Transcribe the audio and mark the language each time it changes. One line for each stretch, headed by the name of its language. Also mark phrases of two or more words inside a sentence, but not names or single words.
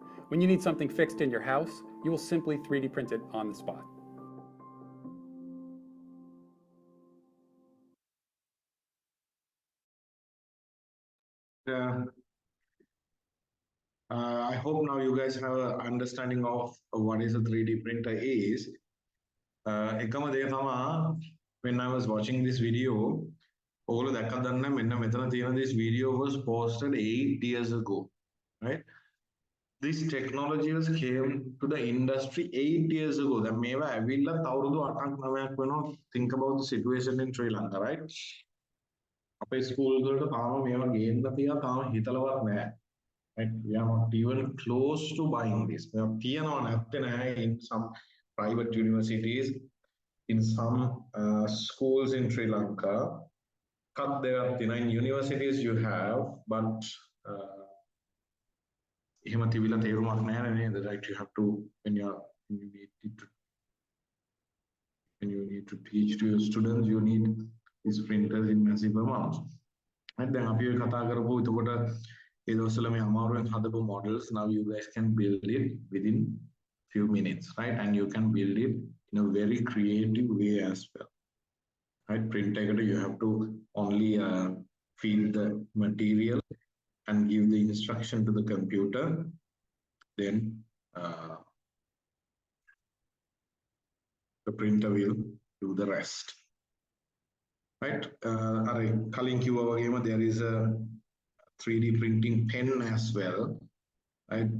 English: When you need something fixed in your house, you will simply 3D print it on the spot. I hope now you guys have an understanding of what is a 3D printer is.
Sinhala: එකම දේ තමයි
English: when I was watching this video,
Sinhala: ඔයගොල්ලෝ දැක්කද දන්නේ මෙන්න මෙතන තියෙන
English: this video was posted 8 years ago, right? This technology was came to the industry 8 years ago.
Sinhala: දැන් මේවා ඇවිල්ලා අවුරුදු 8ක් 9ක් වෙනවා.
English: Think about the situation in Sri Lanka, right?
Sinhala: අපේ ස්කූල් වලට තාම මේවා ගේන්න තියා තාම හිතලවත් නැහැ.
English: Right? We are not even close to buying this.
Sinhala: මේවා තියනවා නැත්තේ නැහැ
English: in some private universities, in some schools in Sri Lanka. Cut there, in universities you have, but
Sinhala: එහෙම තිබිලා තේරුමක් නැහැ නේද?
English: Right? You have to when you need to teach to your students, you need these printers in massive amounts. And then
Sinhala: අපි කතා කරපුවා එතකොට ඒ දවස්වල මේ අමාරුවෙන් හදපු
English: models now you guys can build it within few minutes, right? And you can build it in a very creative way as well, right? Printer you have to only feed the material and give the instruction to the computer, then the printer will do the rest, right?
Sinhala: කලින් කිව්වා වගේම
English: there is a 3D printing pen as well, right?